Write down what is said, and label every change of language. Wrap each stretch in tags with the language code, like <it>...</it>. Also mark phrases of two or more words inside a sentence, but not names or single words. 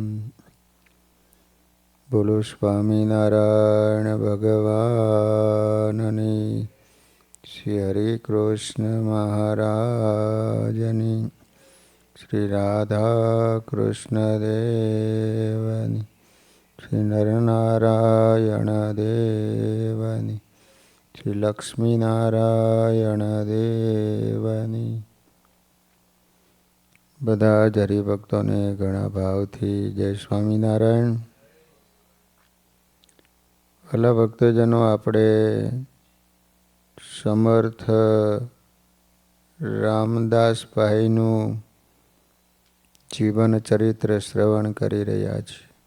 <gu>બોલો સ્વામીનારાયણ ભગવાનની, શ્રી હરિ કૃષ્ણ મહારાજની, શ્રી રાધા કૃષ્ણ દેવની, શ્રી નરનારાયણ દેવની, શ્રી લક્ષ્મી નારાયણ દેવની। બધા જ હરિભક્તોને ઘણા ભાવથી જય સ્વામિનારાયણ। ભલા ભક્તજનો, આપણે સમર્થ રામદાસભાઈનું જીવન ચરિત્ર શ્રવણ કરી રહ્યા છીએ।</gu>